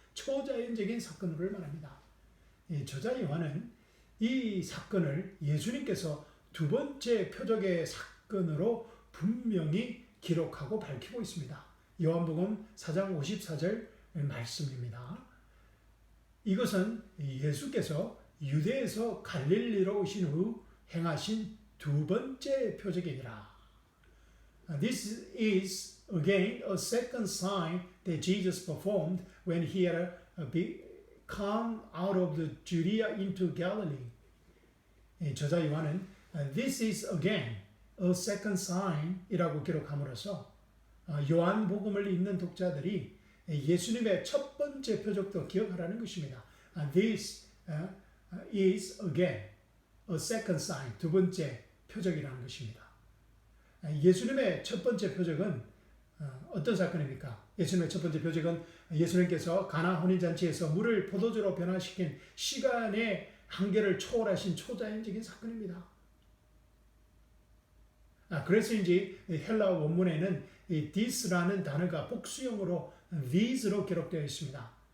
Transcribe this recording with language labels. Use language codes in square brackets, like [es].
[ko] 초자연적인 사건 후를 말합니다. 저자 요한은 이 사건을 예수님께서 두 번째 표적의 사건으로 분명히 기록하고 밝히고 있습니다. 요한복음 4장 54절 말씀입니다. 이것은 예수께서 유대에서 갈릴리로 오신 후 행하신 두 번째 표적이니라. [en] This is again a second sign that Jesus performed when he had come out of the Judea into Galilee. [ko] 저자 요한은 [en] This is again a second sign [ko] 이라고 기록함으로써 요한복음을 읽는 독자들이 예수님의 첫 번째 표적도 기억하라는 것입니다. [en] This is again a second sign, [ko] 두 번째 표적이라는 것입니다. 예수님의 첫 번째 표적은 어떤 사건입니까? 예수님의 첫 번째 표적은 예수님께서 가나 혼인잔치에서 물을 포도주로 변화시킨 시간의 한계를 초월하신 초자연적인 사건입니다. 그래서인지 헬라 원문에는 이 this라는 단어가 복수형으로 these로 기록되어 있습니다.